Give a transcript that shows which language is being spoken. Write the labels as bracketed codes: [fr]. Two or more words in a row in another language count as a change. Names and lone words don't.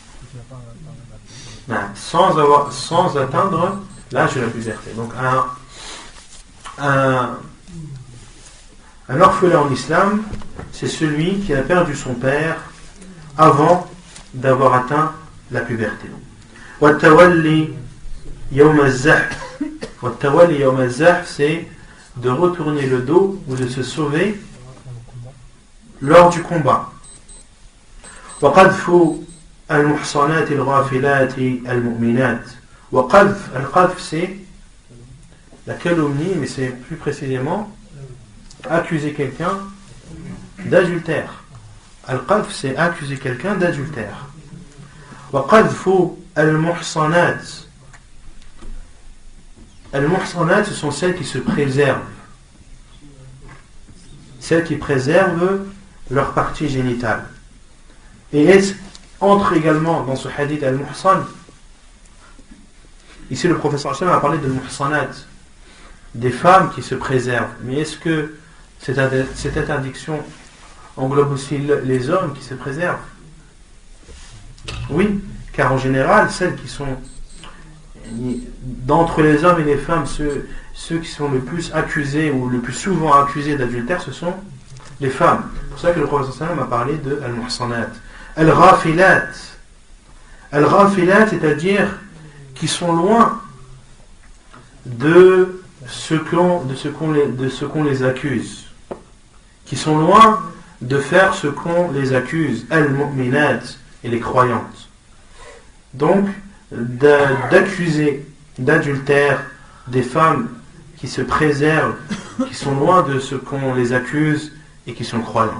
[fr] Sans atteindre l'âge de la puberté. Donc un orphelin en islam, c'est celui qui a perdu son père avant d'avoir atteint la puberté. [ar] والتولي يوم الزحف. والتولي يوم الزحف, [fr] c'est de retourner le dos ou de se sauver lors du combat. [ar] وقذف المحصنات الغافلات المؤمنات. وقذف، القذف, [fr] c'est la calomnie, mais c'est plus précisément accuser quelqu'un d'adultère. Al-qadf, c'est accuser quelqu'un d'adultère. [ar] وقذف المحصنات. Al-muhsanat, [fr] ce sont celles qui se préservent. Celles qui préservent leur partie génitale. Et entre également dans ce hadith al-muhsan. Ici le professeur Hassan a parlé de muhsanat, des femmes qui se préservent. Mais est-ce que cette interdiction englobe aussi les hommes qui se préservent? Oui, car en général, celles qui sont d'entre les hommes et les femmes, ceux qui sont le plus accusés ou le plus souvent accusés d'adultère, ce sont les femmes. C'est pour ça que le professeur Sallam a parlé de al-muhsanat. [ar] Al-ghafilat. Al-ghafilat, [fr] c'est-à-dire qui sont loin de ce qu'on les accuse. Qui sont loin de faire ce qu'on les accuse. Al-mu'minat, et les croyantes. Donc, d'accuser d'adultère des femmes qui se préservent, qui sont loin de ce qu'on les accuse et qui sont croyantes.